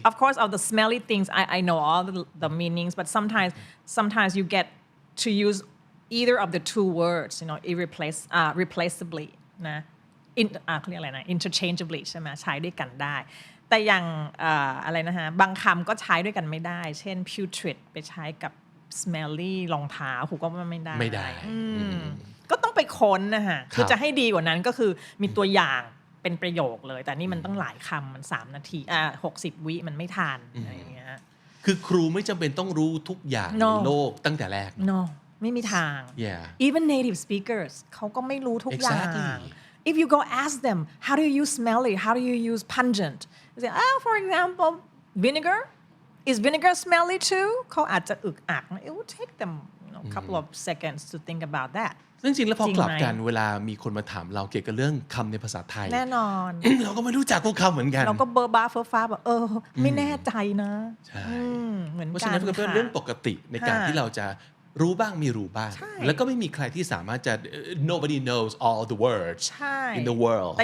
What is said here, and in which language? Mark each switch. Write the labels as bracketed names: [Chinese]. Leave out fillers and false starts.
[English] of course all the smelly things I know all the meanings but sometimes you get to use either of the two words replaceably [Thai] นะเขาเรียกอะไรนะ [English] interchangeably [Thai] ใช่ไหมใช้ด้วยกันได้แต่อย่างอะไรนะฮะบางคำก็ใช้ด้วยกันไม่ได้เช่น [English] putrid ไปใช้กับ smelly [Thai] รองเท้าครูก็ไม่ได้ ก็ต้องไปค้นนะฮะคือจะให้ดีกว่านั้นก็คือมีตัวอย่างเป็นประโยคเลยแต่นี่มันต้องหลายคำมัน3 นาที60 วิมันไม่ทันอะไรอย่างเงี้ย คือครูไม่จำเป็นต้องรู้ทุกอย่างในโลกตั้งแต่แรก [English] no [Thai] ไม่มีทาง [English] even native speakers [Thai] เขาก็ไม่รู้ทุกอย่าง [English] If you go ask them, how do you use smelly? How do you use pungent? They say, for example, vinegar. Is vinegar smelly too? [Thai] เขาอาจจะอึกอัก [English] It would take them a couple of seconds to think about that. [Thai] ซึ่งจริงแล้วพอกลับกันเวลามีคนมาถามเราเกี่ยวกับเรื่องคำในภาษาไทย แน่นอน เราก็ไม่รู้จักพวกคำเหมือนกัน เราก็เบอร์บ้าเฟอร์ฟ้าแบบไม่แน่ใจนะ ใช่ เหมือนกัน เพราะฉะนั้นก็เป็นเรื่องปกติในการที่เราจะรู้บ้างไม่รู้บ้างแล้วก็ไม่มีใครที่สามารถจะ [English] nobody knows all the words in the world